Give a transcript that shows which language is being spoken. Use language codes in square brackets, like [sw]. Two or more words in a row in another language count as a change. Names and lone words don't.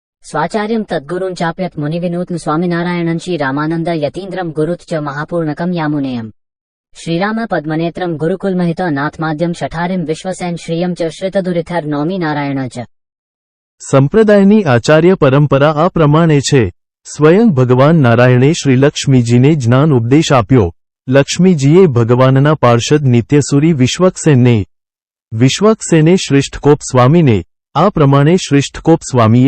[sa] स्वाचार्यं तद्गुरुं चाप्यत् मुनिविनूत्न स्वामिनारायणं श्रीरामानन्द यतीन्द्रं गुरुत् च महापूर्णकं यामुनेयम् श्रीराम पद्मनेत्रं गुरुकुलमहित नाथमाद्यं शठारिं विश्वसेन श्रियं च श्रितदुरिथर नौमी नारायण च। [gu] સંપ્રદાયની આચાર્ય પરંપરા આ પ્રમાણે છે. સ્વયં ભગવાન નારાયણે શ્રી લક્ષ્મીજીને જ્ઞાન ઉપદેશ આપ્યો. લક્ષ્મીજીએ ભગવાનના પાર્ષદ નિત્યસુરી વિશ્વક્સેનને, વિશ્વક્સેને શ્રેષ્ઠકોપ સ્વામીને, આ પ્રમાણે શ્રેષ્ઠકોપ સ્વામીએ